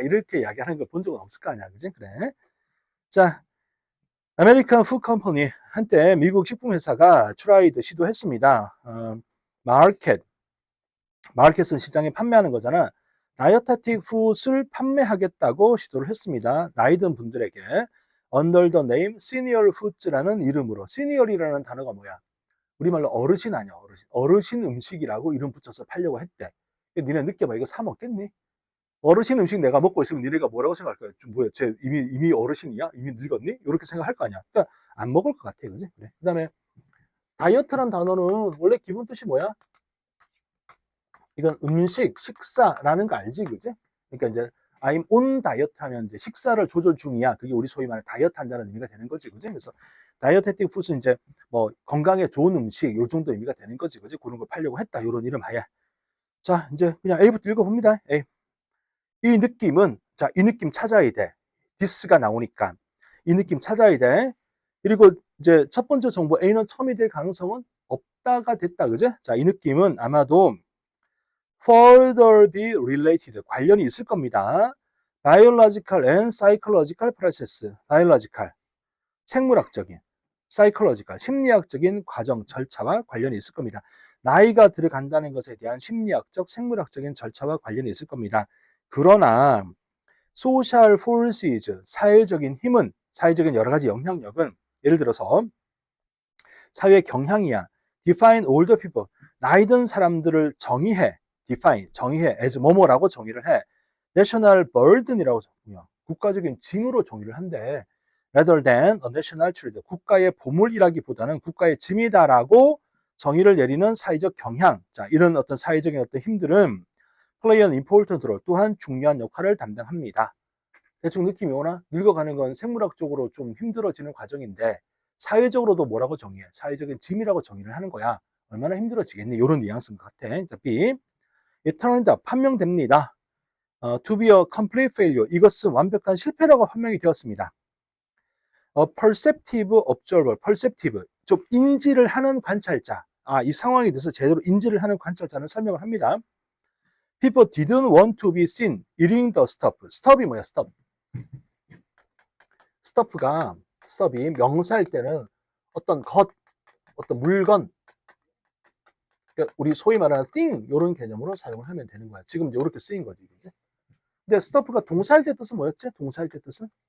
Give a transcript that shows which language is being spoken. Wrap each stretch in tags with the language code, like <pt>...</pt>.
<ko>이렇게 이야기하는 걸 본 적은 없을 거 아니야, 그지? 그래. 자, 아메리칸 푸드 컴퍼니, 한때 미국 식품회사가 트라이드 시도했습니다. 마켓은 시장에 판매하는 거잖아. 다이어테틱 푸드를 판매하겠다고 시도를 했습니다. 나이 든 분들에게. under the name senior foods라는 이름으로. senior이라는 단어가 뭐야? 우리말로 어르신 아니야, 어르신. 어르신 음식이라고 이름 붙여서 팔려고 했대. 니네 느껴봐. 이거 사 먹겠니? 어르신 음식 내가 먹고 있으면 니네가 뭐라고 생각할 거야? 좀 뭐야? 쟤 이미 어르신이야? 이미 늙었니? 이렇게 생각할 거 아니야. 그러니까 안 먹을 것 같아, 그지? 그래. 그다음에 다이어트란 단어는 원래 기본 뜻이 뭐야? 이건 음식, 식사라는 거 알지, 그지? 그러니까 이제</ko> <en>I'm on</en> <ko>다이어트 하면 이제 식사를 조절 중이야. 그게 우리 소위 말하는 다이어트 한다는 의미가 되는 거지, 그지? 그래서 다이어테틱 푸드는 이제 뭐 건강에 좋은 음식 요 정도 의미가 되는 거지, 그지? 그런 걸 팔려고 했다. 이런 이름 하야. 자, 이제 그냥 A부터 읽어봅니다. A. 이 느낌은, 자, 이 느낌 찾아야 돼. this가 나오니까. 이 느낌 찾아야 돼. 그리고 이제 첫 번째 정보 A는 처음이 될 가능성은 없다가 됐다. 그제? 자, 이 느낌은 아마도</ko> <en>further be related.</en> <ko>관련이 있을 겁니다.</ko> <en>biological and psychological process. biological. 생물학적인. psychological.</en> <ko>심리학적인 과정, 절차와 관련이 있을 겁니다. 나이가 들어간다는 것에 대한 심리학적, 생물학적인 절차와 관련이 있을 겁니다. 그러나</ko> <en>social forces,</en> <ko>사회적인 힘은, 사회적인 여러 가지 영향력은 예를 들어서 사회 경향이야.</ko> <en>define older people.</en> <ko>나이 든 사람들을 정의해. define, 정의해. as 뭐뭐라고 정의를 해.</ko> <en>national burden</en> <ko>이라고 적군요. 국가적인 짐으로 정의를 한대.</ko> <en>rather than a national treasure.</en> <ko>국가의 보물이라기보다는 국가의 짐이다라고 정의를 내리는 사회적 경향. 자, 이런 어떤 사회적인 어떤 힘들은</ko> <en>play an important role.</en> <ko>또한 중요한 역할을 담당합니다. 대충 느낌이 오나? 늙어가는 건 생물학적으로 좀 힘들어지는 과정인데 사회적으로도 뭐라고 정의해? 사회적인 짐이라고 정의를 하는 거야. 얼마나 힘들어지겠니? 이런 뉘앙스인 것 같아. 자, B.</ko> <en>It turned out,</en> <ko>판명됩니다.</ko> <en>To be a complete failure.</en> <ko>이것은 완벽한 실패라고 판명이 되었습니다.</ko> <en>A perceptive observer. perceptive.</en> <ko>좀 인지를 하는 관찰자. 이 상황에 대해서 제대로 인지를 하는 관찰자는 설명을 합니다.</ko> <en>People didn't want to be seen eating the stuff.</en> <ko>stuff이 뭐야? stuff. stuff이 명사일 때는 어떤 것, 어떤 물건, 그러니까 우리 소위 말하는 thing 이런 개념으로 사용을 하면 되는 거야. 지금 이렇게 쓰인 거지. 그치? 근데 stuff가 동사일 때 뜻은 뭐였지? 동사일 때 뜻은?</ko>